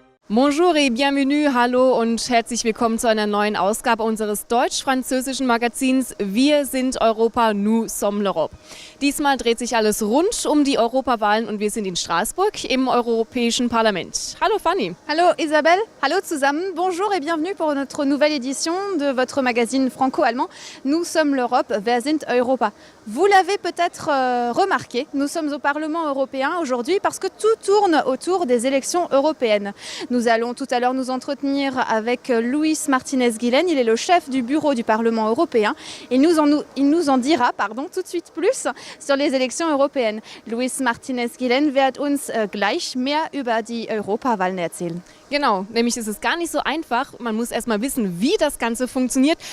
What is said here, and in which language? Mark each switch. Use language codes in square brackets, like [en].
[fr] Bonjour et bienvenue, [de] hallo und herzlich willkommen zu einer neuen Ausgabe unseres deutsch-französischen Magazins Wir sind Europa, [fr] nous sommes l'Europe. [de] Diesmal dreht sich alles rund um die Europawahlen und wir sind in Straßburg im Europäischen Parlament. Hallo Fanny. Hallo Isabelle, hallo zusammen, [fr] bonjour et bienvenue pour notre nouvelle édition de votre magazine franco-allemand Nous sommes l'Europe, [de] wer sind Europa. [fr] Vous l'avez peut-être remarqué, nous sommes au Parlement européen aujourd'hui parce que tout tourne autour des élections européennes. Nous allons tout à l'heure nous entretenir avec Luis Martinez-Guillen, il est le chef du bureau du Parlement européen et il nous en dira tout de suite plus sur les élections européennes. [de] Luis Martinez-Guillen wird uns gleich mehr über die Europawahlen erzählen. Genau, nämlich ist es gar nicht so einfach. Man muss erst mal wissen, wie das Ganze funktioniert.